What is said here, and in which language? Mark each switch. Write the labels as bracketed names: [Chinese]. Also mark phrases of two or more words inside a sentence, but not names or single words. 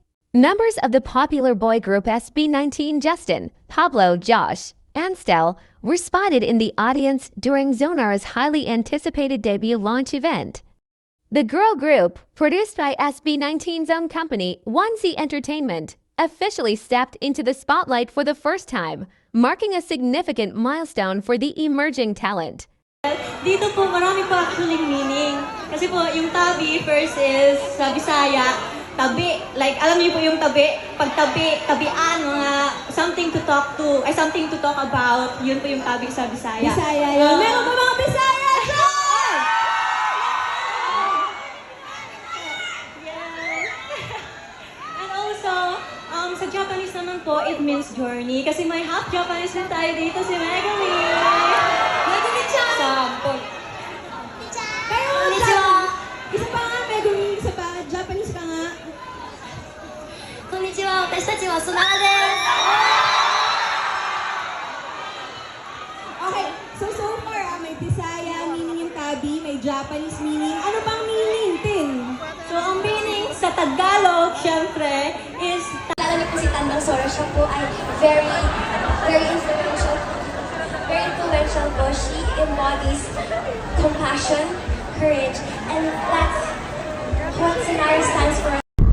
[English] Members of the popular boy group SB19, Justin, Pablo, Josh, and Stel, were spotted in the audience during Zonar's highly anticipated debut launch event. The girl group, produced by SB19's own company, 1Z Entertainment, officially stepped into the spotlight for the first time, marking a significant milestone for the emerging talent. [Filipino] Dito po, marami po actually meaning. Kasi po, yung tabi first is sa Bisaya, tabi. Like, alam niyo po yung tabi? Pag tabi, tabian, mga [English] something to talk to, [Filipino] ay [English] something to talk about, [Filipino] yun po yung tabi sa Bisaya. Bisaya yun. Meron pa mga Bisaya dyan! [English] Yes. And also, [Filipino] sa Japanese naman po, [English] it means journey. [Filipino] Kasi may half Japanese na tayo dito, si Megami. Megumi-chan! Sample. Pero, isa pa nga, Megumi, isa pa, Japanese ka nga. [Japanese] こんにちは、私たちはソナラです。 [Filipino] Okay, so far, may Bisaya meaning yung tabi, may Japanese meaning. Ano bang meaning, Tin? So, ang meaning sa Tagalog, syempre, is Kilala niyo po si Tandang Sora, siya po ay [English] very influential. Very influential po. She embodies compassion, courage, and that's what Sonara stands for.